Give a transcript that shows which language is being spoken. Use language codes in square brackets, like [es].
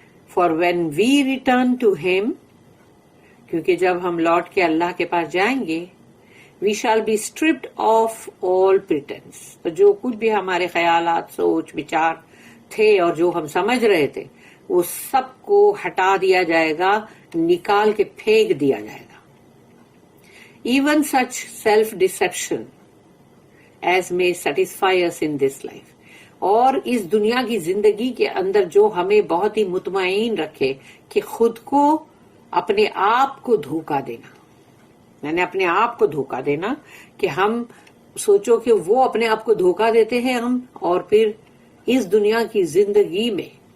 [en] for when we return to him, [ur] کیونکہ جب ہم لوٹ کے اللہ کے پاس جائیں گے, [en] We shall be stripped of all pretence. [ur] تو جو کچھ بھی ہمارے خیالات، سوچ، بچار تھے اور جو ہم سمجھ رہے تھے وہ سب کو ہٹا دیا جائے گا، نکال کے پھینک دیا جائے گا. [en] Even such self deception as may satisfy us in this life. [ur] اور اس دنیا کی زندگی کے اندر جو ہمیں بہت ہی مطمئن رکھے کہ خود کو، اپنے آپ کو دھوکہ دینا، یعنی اپنے آپ کو دھوکہ دینا کہ ہم سوچو کہ وہ اپنے آپ کو دھوکہ دیتے ہیں ہم، اور پھر اس دنیا کی زندگی میں